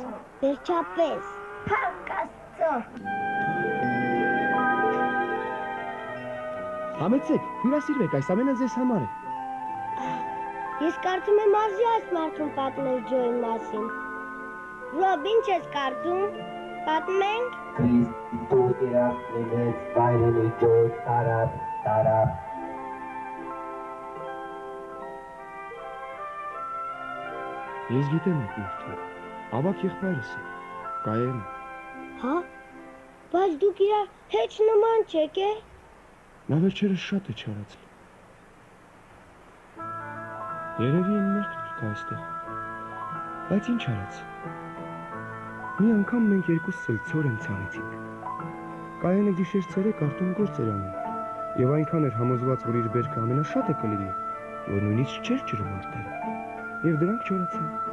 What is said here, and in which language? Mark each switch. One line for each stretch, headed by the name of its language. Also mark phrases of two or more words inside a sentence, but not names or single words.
Armenian: Վերջապես։ Փառք Աստծո։ Համեցեք, հյուրասիրվեք, այս ամենը ձեզ համար է։ Ես կարծում եմ արժի այս մարդուն պատմել Ջոյի մասին։ Ռոբ, ինչ ես կարծում։ Պատմենք։ Chris. Tugira. Linet. Vaireni. Joy. Tarap. Ես գիտեմ այդ մարդուն։ Ավակ եղբայրս է։ Կայեն։ Հա։ Բայց դուք իրար հեչ նման չեք է։ Նա վերջերս շատ է չարացել։ Երևի են մերթ կա այստեղ։ Բայց ինչ արած։ Մի անգամ մենք երկուսս էլ ցոր են ցանեցինք։ Կայենը գիշեր ցերեկ արտում գործ էր անում։ Եվ այնքան էր համոզված, որ իր բերքը ամենաշատը կլինի, որ նույնիսկ չէր ջրում արտերը։ Եվ դրանք չորացան։